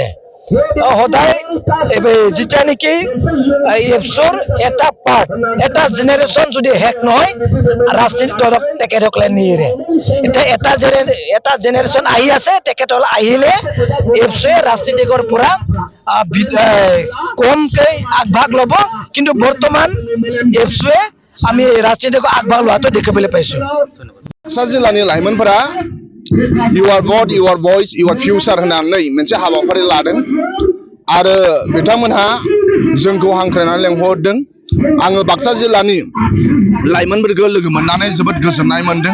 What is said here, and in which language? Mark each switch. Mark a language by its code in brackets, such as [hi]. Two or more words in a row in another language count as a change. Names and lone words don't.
[as] সদায় যেতিয়া নেকি এপছৰ এটা পাৰ্ট, এটা জেনেৰেশ্যন যদি শেষ নহয়, ৰাজনীতি দলক তেখেতসকলে নিয়ে। এতিয়া এটা জেনেৰেশ্যন আহি আছে, তেখেতসকল আহিলে এপছৱে ৰাজনীতিকৰ পৰা কমকৈ আগভাগ ল'ব, কিন্তু বৰ্তমান এপছৱে আমি ৰাজনীতিক আগভাগ লোৱাটো দেখিবলৈ পাইছোঁ। [brx] बाक्सा जिल्लानि लाइमोनफोरा [en] your vote your voice your future [brx] होननानै मोनसे हाबाफारि लादों आरो बिथांमोनहा जोंखौ हांख्रायनानै लेंहरदों। आङो बाक्सा जिल्लानि लाइमोनफोरखौ लोगो मोननानै जोबोद गोजोननाय मोनदों।